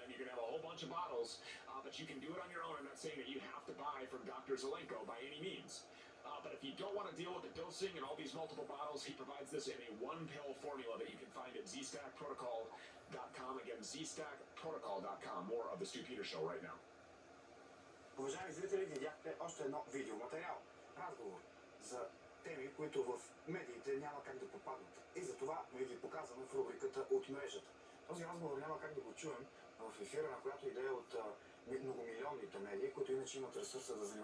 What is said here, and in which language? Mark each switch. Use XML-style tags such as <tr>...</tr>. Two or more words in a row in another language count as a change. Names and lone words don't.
<en>You're going to have a whole bunch of bottles, but you can do it on your own. I'm not saying that you have to buy from Dr. Zelenko by any means. But if you don't want to deal with the dosing and all these multiple bottles, he provides this in a one-pill formula that you can find at zstackprotocol.com. Again, zstackprotocol.com. More of the Stu Peters Show right now.</en> <bg>Уважаеми зрители, видяхте още едно видеоматериал. Разговор за теми, които в медиите няма как да попаднат. И затова ви ги показваме в рубриката От мрежата. Този разговор няма как да го чуем в ефира, на която идея от многомилионните медии, които иначе имат ресурса да занимават</bg>